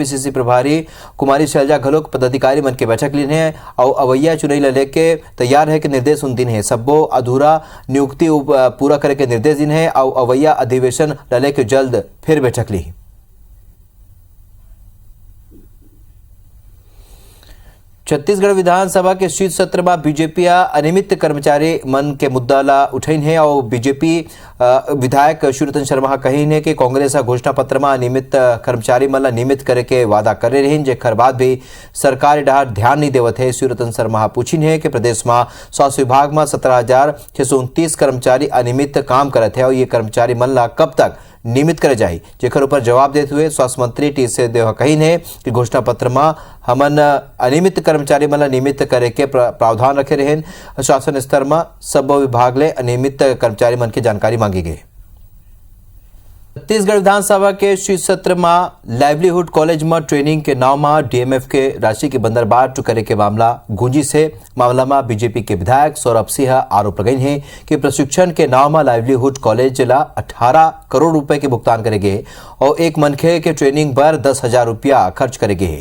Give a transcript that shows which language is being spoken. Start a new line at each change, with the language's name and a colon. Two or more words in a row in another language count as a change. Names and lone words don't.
Chhattisgarhi: पीसीसी प्रभारी कुमारी शैलजा घलोक पदाधिकारी मन के बैठक लीने हैं और अवैया चुनाई लेके तैयार है कि निर्देश उन दिन है सबो अधूरा नियुक्ति पूरा करे के निर्देश दिन है और अवैया अधिवेशन लेके जल्द फिर बैठक ली। छत्तीसगढ़ विधानसभा के शीत सत्र में बीजेपी अनियमित कर्मचारी मन के मुद्दा ला उठैन है और बीजेपी विधायक शिवरतन शर्मा कहीन है कि कांग्रेस घोषणा पत्र में अनियमित कर्मचारी मन ला नियमित करे के वादा करे रही जेकर बाद भी सरकार डहार ध्यान नहीं देवत है। शिवरतन शर्मा पूछिन है कि प्रदेश में स्वास्थ्य विभाग में 17,629 कर्मचारी अनियमित काम करत है और ये कर्मचारी मन ला कब तक नियमित करे जाए। जेकर ऊपर जवाब देते हुए स्वास्थ्य मंत्री टी सिंहदेव कहीन है कि घोषणा पत्र में हमन अनियमित कर्मचारी मन नियमित करे के प्रावधान रखे रहे। शासन स्तर में सब विभाग ले अनियमित कर्मचारी मन की जानकारी मांगी गई। छत्तीसगढ़ विधानसभा के शीत सत्र में लाइवलीहुड कॉलेज में ट्रेनिंग के नाम में डीएमएफ के राशि की बंदरबाट करे के मामला गूंजी से मामला में बीजेपी के विधायक सौरभ सिंह आरोप लगाई है कि प्रशिक्षण के नाम में लाइवलीहुड कॉलेज ला 18 करोड़ रुपए के भुगतान करेंगे और एक मनखे के ट्रेनिंग पर 10,000 रुपया खर्च करेंगे।